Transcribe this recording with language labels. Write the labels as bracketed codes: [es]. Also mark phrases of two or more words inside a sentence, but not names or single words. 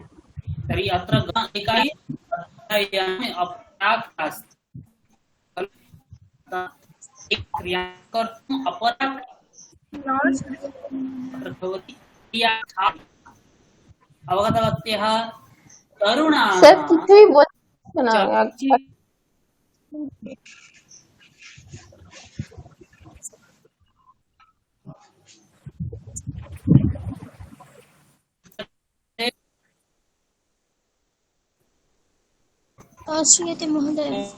[sa] तर्हि अत्र एकाकी अध्ययने अपरा अस्ति। एक क्रिया कर्तुम् अपरा भवति क्रियार्था। अवगतवत्यः? तरुणाः [bn] सर কিছুই বোঝাচ্ছে না। [sa] श्रूयते महोदय।